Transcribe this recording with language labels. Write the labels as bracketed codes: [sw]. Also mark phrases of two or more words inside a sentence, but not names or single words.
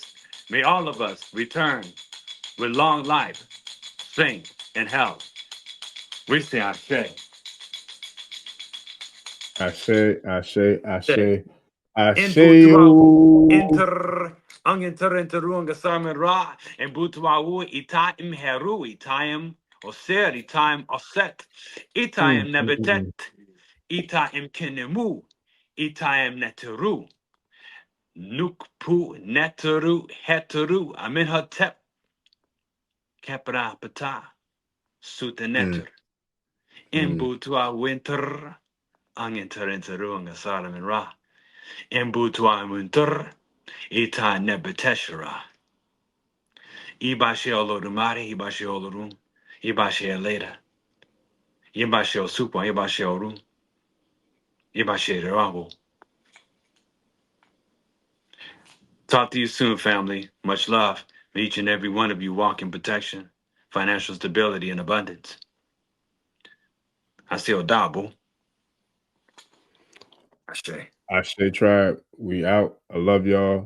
[en] May all of us return with long life, strength, and health. We say Ashe. Ashe. [egy] Enter Samen Ra and Butwau Itaim Heru Itaim Oser Itaim Oset Itaim Nebetet Itaim Kenemu Itaim Neteru Nukpu Neteru Heteru Amenhotep Khepra PTAH Neter Embutwa Winter Enter Samen Ra Embutwa Winter Ita Nebeteshera. [yo] Ibashe Olodumare, Ibashe Olorum, Ibashe Leda, Ibashe Osupa, Ibashe Orum, Ibashe Rabo. [en] Talk to you soon, family. Much love. May each and every one of you walk in protection, financial stability, and abundance. I say Odabo. Ashe tribe, we out. I love y'all.